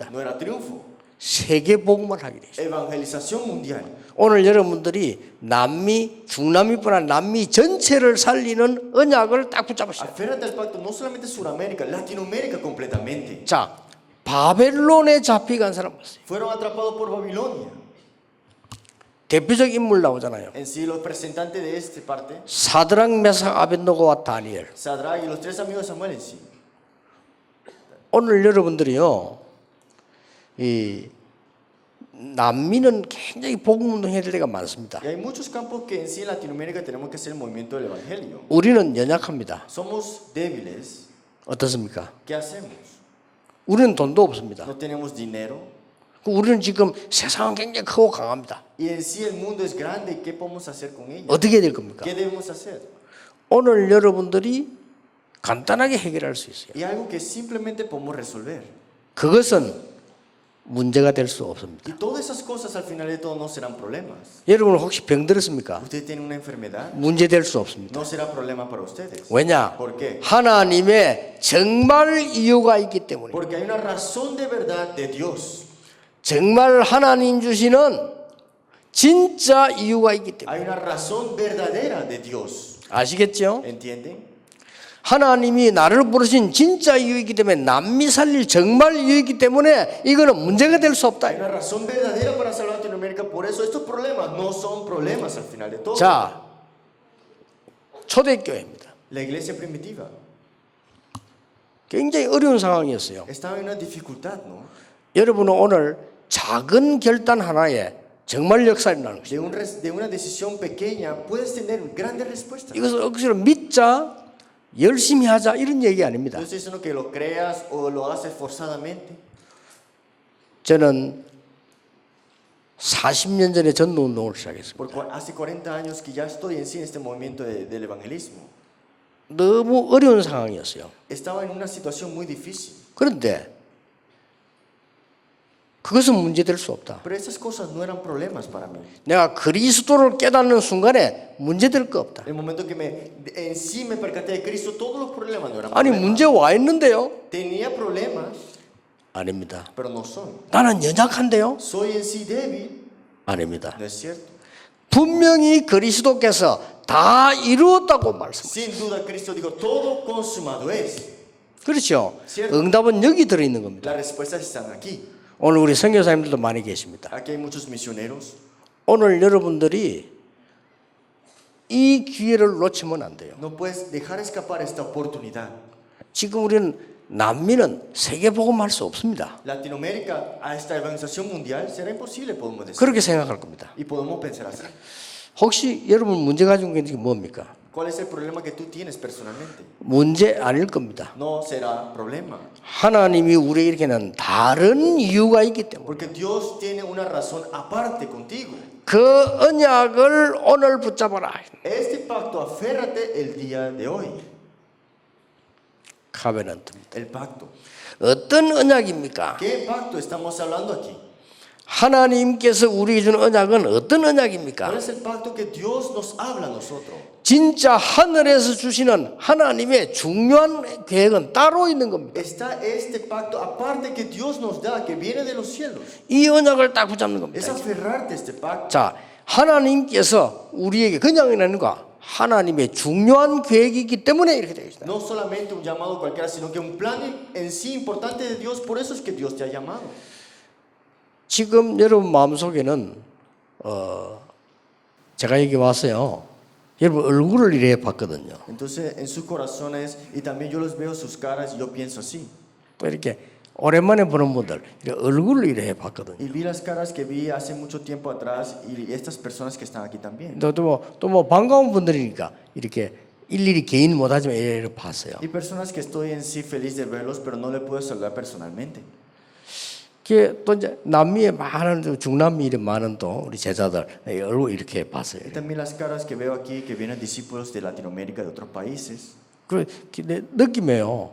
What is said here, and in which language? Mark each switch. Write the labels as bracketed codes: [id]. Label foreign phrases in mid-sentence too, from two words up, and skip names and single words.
[es] No era triunfo. [ko] 세계 복음을 하게 되죠. [es] Evangelización mundial. [ko] 오늘 여러분들이 남미, 중남미뿐 아니라 남미 전체를 살리는 언약을 딱 붙잡으셔야 돼요. [es] Aférrate al pacto no solamente Sudamérica, Latinoamérica completamente. [ko] 자, 바벨론에 잡혀간 사람 봤어요. [es] Fueron atrapados por Babilonia. [ko] 대표적 인물 나오잖아요. [es] En sí, los representantes de esta parte, [ko] 사드락, 메삭, 아벤노고와 다니엘. [es] Sadrach y los 3 amigos de Samuel en sí. [ko] 오늘 여러분들이요, 이 남미는 굉장히 복음 운동해야 될 때가 많습니다. [es] Y hay muchos campos que en sí en Latinoamérica tenemos que hacer el movimiento del Evangelio. [ko] 우리는 연약합니다. [es] Somos débiles. [ko] 어떻습니까? [es] ¿Qué hacemos? [ko] 우리는 돈도 없습니다. [es] No tenemos dinero. [ko] 우리는 지금 세상은 굉장히 크고 강합니다. [es] Y en sí el mundo es grande. ¿Qué podemos hacer con ella? [ko] 어떻게 해야 될 겁니까? [es] ¿Qué debemos hacer? [ko] 오늘 여러분들이 간단하게 해결할 수 있어요. [es] Y algo que simplemente podemos resolver. [ko] 그것은 문제가 될 수 없습니다. [es] Y todas esas cosas al final de todo no serán problemas. [ko] 여러분 혹시 병들었습니까? [es] Usted tiene una enfermedad, [ko] 문제 될 수 없습니다. [es] no será problema para ustedes. [ko] 왜냐? [es] ¿Por qué? [ko] 하나님의 정말 이유가 있기 때문에. [es] Porque hay una razón de verdad de Dios. [ko] 정말 하나님 주시는 진짜 이유가 있기 때문에. [es] Hay una razón verdadera de Dios. [ko] 아시겠죠? [es] ¿Entienden? [ko] 하나님이 나를 부르신 진짜 이유이기 때문에 남미 살릴 정말 이유이기 때문에 이거는 문제가 될 수 없다. [es] Hay una razón verdadera para salvar a Latinoamérica. Por eso estos problemas no son problemas al final de todo. [ko] 자, 초대교회입니다. [es] La iglesia primitiva [ko] 굉장히 어려운 상황이었어요. [es] estaba en una dificultad, ¿no? [ko] 여러분은 오늘 작은 결단 하나에 정말 역사가 나는 것입니다. [es] De una decisión pequeña puedes tener grandes respuestas. [ko] 이것을 억지로 믿자, 열심히 하자 이런 얘기 아닙니다. [es] No estoy diciendo que lo creas o lo haces forzadamente. [ko] 저는 40년 전에 전도운동을 시작했습니다. [es] Porque hace 40 años que ya estoy en sí en este movimiento del evangelismo. [ko] 너무 어려운 상황이었어요. [es] Estaba en una situación muy difícil. [ko] 그런데 그것은 문제될 수 없다. [es] Pero esas cosas no eran problemas para mí. [ko] 내가 그리스도를 깨닫는 순간에 문제될 거 없다. [es] El momento que en sí me percaté de Cristo, todos los problemas no eran [ko] 아니 [es] problemas. [ko] 문제 와 있는데요? [es] Tenía problemas, [ko] 아닙니다. [es] pero no son. [ko] 나는 연약한데요? [es] Soy en sí débil, [ko] 아닙니다. [es] no es cierto. [ko] 분명히 그리스도께서 다 이루었다고 말씀하셨습니다. [es] Sin duda Cristo dijo, todo consumado es. [ko] 그렇죠. [es] Cierto. [ko] 응답은 여기 들어있는 겁니다. [es] Las respuestas están aquí. [ko] 오늘 우리 선교사님들도 많이 계십니다. [es] Aquí hay muchos misioneros. [ko] 오늘 여러분들이 이 기회를 놓치면 안 돼요. [es] No puedes dejar escapar esta oportunidad. [ko] 지금 우리는 난민은 세계 복음할 수 없습니다. [es] Latinoamérica, a esta evangelización mundial, será imposible, podemos decir. [ko] 그렇게 생각할 겁니다. [es] Y podemos pensar así. [ko] 혹시 여러분 문제 가지고 있는 게 뭡니까? [es] ¿Cuál es el problema que tú tienes personalmente? [ko] 문제 아닐 겁니다. [es] No será problema. [ko] 하나님이 우리에게 이렇게 는 다른 이유가 있기 때문에 [es] Porque Dios tiene una razón aparte contigo. [ko] 그 언약을 오늘 붙잡아라. [es] Este pacto, aférrate el día de hoy. [ko] 카베넌트입니다. [es] El pacto. [ko] 어떤 언약입니까? [es] ¿Qué pacto estamos hablando aquí? [ko] 하나님께서 우리에게 준 언약은 어떤 [es] ¿Cuál [ko] 언약입니까? [es] es el pacto que Dios nos habla a nosotros? [ko] 진짜 하늘에서 주시는 하나님의 중요한 계획은 따로 있는 겁니다. [es] Está este pacto aparte que Dios nos da, que viene de los cielos. [ko] 이 언약을 딱 붙잡는 [es] Es [ko] 겁니다. [es] aferrarte a este pacto. [ko] 자, 하나님께서 우리에게 그냥이 아닌 거 하나님의 중요한 계획이 있기 때문에 이렇게 되어 있습니다. [es] No solamente un llamado cualquiera, sino que un plan en sí importante de Dios. Por eso es que Dios te ha llamado. [ko] 지금 여러분 마음속에는 제가 여기 왔어요. 여러분 얼굴을 이래 봤거든요. [es] Entonces, en sus corazones, y también yo los veo sus caras, y yo pienso así. [ko] 또 이렇게 오랜만에 보는 분들 이렇게 얼굴을 이래 봤거든요. [es] Y vi las caras que vi hace mucho tiempo atrás, y estas personas que están aquí también. [ko] 또 뭐 반가운 분들이니까 이렇게 일일이 개인 못하지만 이래 봤어요. [es] Y personas que estoy en sí feliz de verlos, pero no le puedo saludar personalmente. [ko] 또 이제 남미에 많은 중남미 이런 많은 또 우리 제자들 얼굴 이렇게 봤어요. [es] Y también las caras que veo aquí, que vienen discípulos de Latinoamérica, de otros países. [ko] 그 느낌이에요.